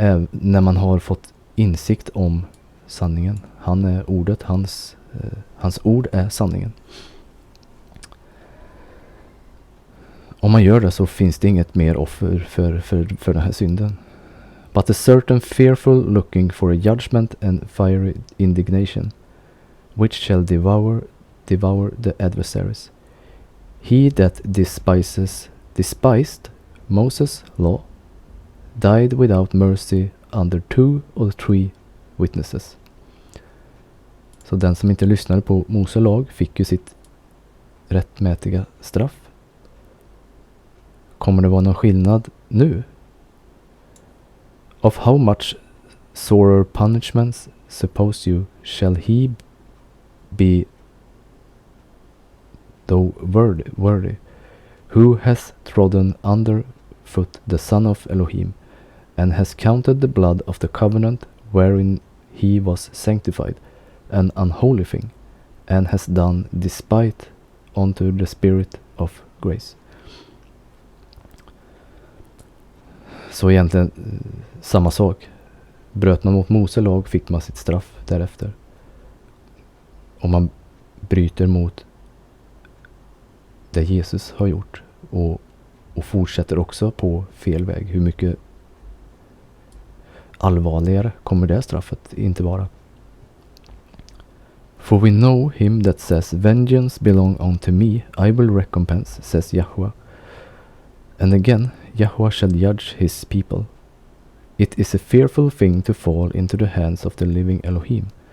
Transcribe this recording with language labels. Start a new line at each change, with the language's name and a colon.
Swedish: När man har fått insikt om sanningen, han är ordet, hans ord är sanningen. Om man gör det så finns det inget mer offer för den här synden.
English: But a certain fearful looking for a judgment and fiery indignation, which shall devour the adversaries. He that despised Moses' law died without mercy under 2 or 3 witnesses.
Swedish: Så den som inte lyssnade på Mose lag fick ju sitt rättmätiga straff. Kommer det vara någon skillnad nu?
English: Of how much sorer punishments suppose you shall he be though worthy, who has trodden under foot the Son of Elohim, and has counted the blood of the covenant wherein he was sanctified an unholy thing, and has done despite unto the Spirit of grace.
Swedish: Så egentligen samma sak. Bröt man mot Mose lag fick man sitt straff därefter. Om man bryter mot det Jesus har gjort och fortsätter också på fel väg, hur mycket allvarligare kommer det straffet inte vara?
English: For we know him that says, vengeance belong unto me, I will recompense, says Yahweh. And again, Yahweh shall judge his people. It is a fearful thing to fall into the hands of the living Elohim.